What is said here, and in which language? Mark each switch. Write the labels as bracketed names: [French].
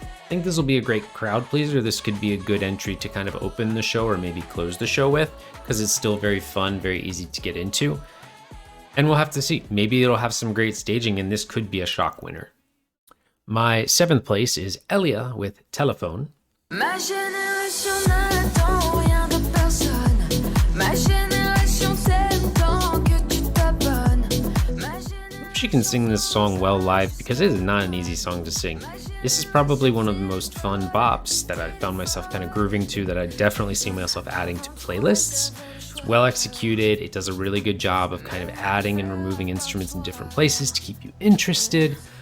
[English] think this will be a great crowd pleaser. This could be a good entry to kind of open the show or maybe close the show with, because it's still very fun, very easy to get into. And we'll have to see. Maybe it'll have some great staging, and this could be a shock winner. My 7th place is Elia with Telephone. [French] Ma génération n'attend rien de personne. Ma génération s'aime tant que tu t'abonnes. [English] She can sing this song well live because it is not an easy song to sing. This is probably one of the most fun bops that I found myself kind of grooving to, that I definitely see myself adding to playlists. It's well executed. It does a really good job of kind of adding and removing instruments in different places to keep you interested.